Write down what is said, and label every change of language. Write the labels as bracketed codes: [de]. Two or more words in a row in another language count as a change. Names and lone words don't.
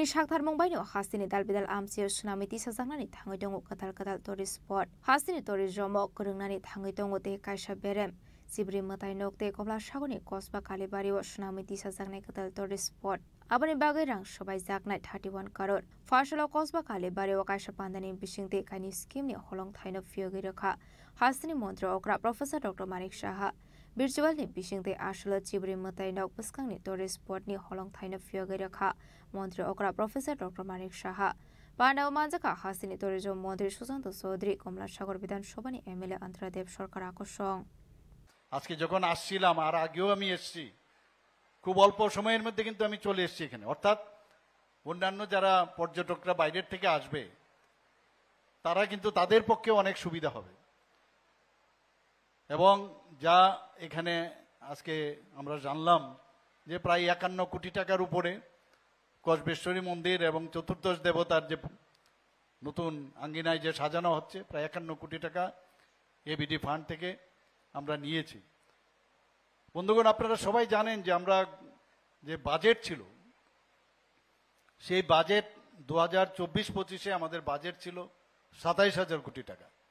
[trp] sakthar mongbai no hasini dalbidal amsiyo sunamiti sajangnani thangai dongo kadal [en] tourist spot [trp] hasini tourism okrungnani thangai dongo te kaisa berem Sibri matai nokte komla sagoni kosba kalibari o sunamiti sajangnai kadal [en] tourist spot [trp] Abani bagai rang sobai jaknai 31 crore Fashala kosba kalibari o kaisa pandani bisingte kaini scheme ni holong thaino fiogi rakha Hasini Mantra Okra Professor Dr. Manish Saha Virtual ni bisingte ashala Sibri matai nok buskang ni [en] tourist spot [trp] ni holong thaino fiogi rakha Mantra Okra Professor Dr. Manish Saha Pandaw Manjaka Hasini Tourism Mantri Susanto Chaudhary Komla Sagar Bidhan Sabha ni MLA Antaradev Sarkar আকর্ষণ [bn] আজকে যখন আসছিলাম আর আগেও আমি এসেছি খুব অল্প সময়ের মধ্যে কিন্তু আমি চলে এসেছি এখানে অর্থাৎ অন্যান্য যারা পর্যটকরা বাইরের থেকে আসবে তারা কিন্তু তাদের পক্ষে অনেক সুবিধা হবে এবং যা এখানে আজকে আমরা জানলাম যে প্রায় 51 কোটি টাকার উপরে কসবেশ্বরী মন্দির এবং চতুর্দশ দেবতার যে নতুন আঙ্গিনায় যে সাজানো হচ্ছে প্রায় 51 কোটি টাকা এবিডি ফান্ড থেকে আমরা নিয়েছি বন্ধুগণ আপনারা সবাই জানেন যে আমরা যে বাজেট ছিল সেই বাজেট 2024-25 আমাদের বাজেট ছিল 27,000 কোটি টাকা।